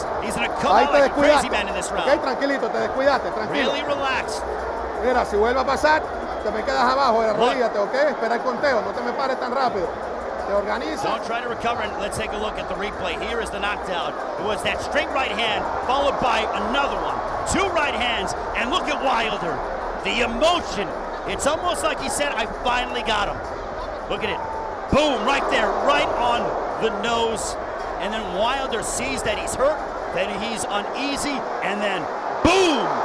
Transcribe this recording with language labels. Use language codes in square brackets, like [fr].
[en] He's going to come out like a crazy man in this round. [es] Ok, tranquilito, te descuidaste, tranquilo. [en] Really relaxed. [es] Mira, si vuelve a pasar, te me quedas abajo, arrodíllate, ¿ok? Espera el conteo, no te me pares tan rápido. Te organizas. [en] Don't try to recover, and let's take a look at the replay. Here is the knockdown. It was that straight right hand, followed by another one. 2 right hands, and look at Wilder. The emotion. It's almost like he said, I finally got him. Look at it. Boom, right there, right on the nose. And then Wilder sees that he's hurt, that he's uneasy, and then boom!